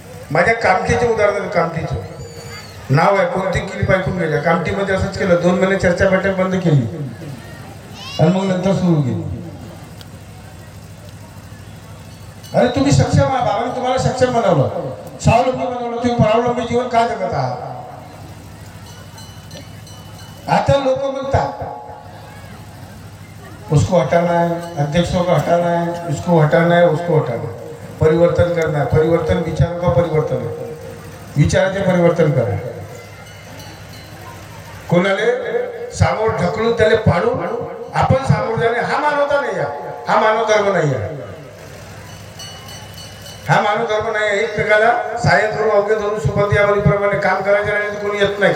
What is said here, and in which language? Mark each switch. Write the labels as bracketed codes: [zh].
[mr] माझ्या कामठीचे उदाहरण, कामठीचं नाव आहे, कोणती क्लिप ऐकून गेल्या. कामठीमध्ये असंच केलं. 2 महिने चर्चा बैठक बंद केली आणि मग नंतर सुरू केली. अरे तुम्ही सक्षम आहात. बाबांनी तुम्हाला सक्षम बनवलं, स्वावलंबी बनवलं. तुम्ही परावलंबी जीवन का जगत आहात? आता लोक म्हणतात [hi] उसको हटाना है, अध्यक्षों को हटाना है, इसको हटाना है, उसको हटाना है. परिवर्तन करना है. परिवर्तन विचारों का परिवर्तन है. [mr] विचाराचे परिवर्तन करा. कोणाले सामोर ढकलून त्याला पाडून आपण सामोर जाणे हा मानवता नाही आहे. हा मानव धर्म नाही आहे. हा मानव धर्म नाही. एकमेकाला सहाय्य करून अवघे धरून सुपंथी आवडीप्रमाणे काम करायचे नाही. कोणी येत नाही.